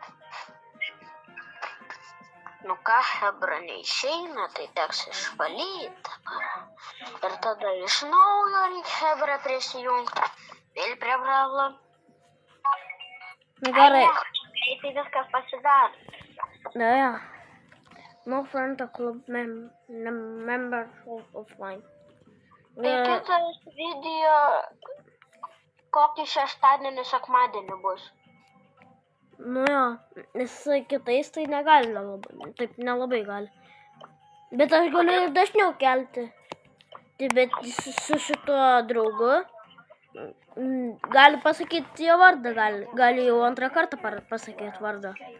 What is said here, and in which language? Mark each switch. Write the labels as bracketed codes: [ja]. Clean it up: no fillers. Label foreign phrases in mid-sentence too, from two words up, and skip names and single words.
[lt] Nu ką, hebra neišeina, tai teks išvalyti. Ir tada iš naujo reikia hebra prisijungti. Vėl prie bravlo. Na gerai. Greitai viskas pasidaro. Ja. [en] No friend to club member offline. [lt] Tai kitas video kokį šeštadienį sekmadienį bus. Nu jo, nes kitais tai negali labai, taip nelabai gali. Bet aš galiu ir dažniau kelti. Tai bet su šituo draugu gali pasakyti jo vardą, gali jau antrą kartą pasakyti vardą.